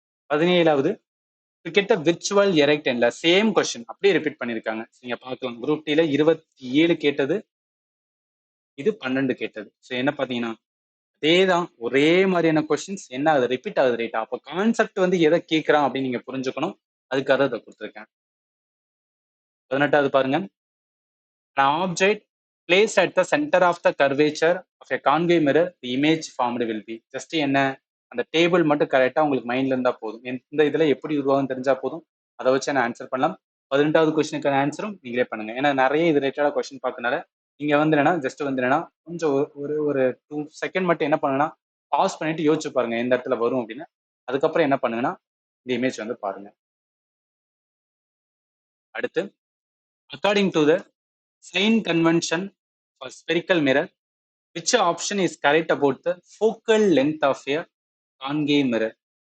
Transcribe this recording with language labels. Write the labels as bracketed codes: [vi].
[ta] 17வது [en] to get a virtual erect [ta] என்ல same question அப்படியே repeat பண்ணிருக்காங்க. நீங்க பார்க்கலாம் குரூப் டி ல 27 கேட்டது, இது 12 கேட்டது. ஸோ என்ன பாத்தீங்கன்னா அதேதான், ஒரே மாதிரியான கொஸ்டின்ஸ் என்ன ஆகுது, ரிப்பீட் ஆகுது ரைட்டா. அப்போ கான்செப்ட் வந்து எதை கேட்கறான் அப்படின்னு நீங்க புரிஞ்சுக்கணும். அதுக்காக தான் இதை கொடுத்துருக்கேன். 18வது பாருங்க. [en] An object placed at the center of the curvature of a concave mirror, the image formed will be. [ta] Just என்ன, அந்த டேபிள் மட்டும் கரெக்டா உங்களுக்கு மைண்ட்ல இருந்தா போதும். இந்த இதுல எப்படி உருவாகும் தெரிஞ்சா போதும். அதை வச்சு நான் ஆன்சர் பண்ணலாம். 18வது கொஸ்டினுக்கான ஆன்சரும் நீங்களே பண்ணுங்க. ஏன்னா நிறைய இது ரிலேட்டடா கொஸ்டின் பார்க்கறதுனால நீங்க வந்து என்னன்னா ஜஸ்ட் வந்து என்னன்னா கொஞ்சம் ஒரு ஒரு 2 செகண்ட் மட்டும் என்ன பண்ணுங்கன்னா பாஸ் பண்ணிட்டு யோசிச்சு பாருங்க எந்த இடத்துல வரும் அப்படின்னு. அதுக்கப்புறம் என்ன பண்ணுங்கன்னா இந்த இமேஜ் வந்து பாருங்க. அடுத்து [en] According to the sign convention for spherical mirror, which option is correct about the focal length of a concave mirror?